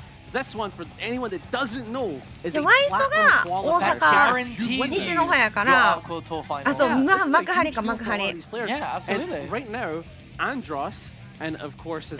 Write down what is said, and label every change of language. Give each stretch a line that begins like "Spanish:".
English: This one, for anyone that doesn't know, is
Japanese: でワイストが大阪西の方やから、あ、そう、幕張か幕張。
English: Yeah, absolutely. Right now, Andros and of course his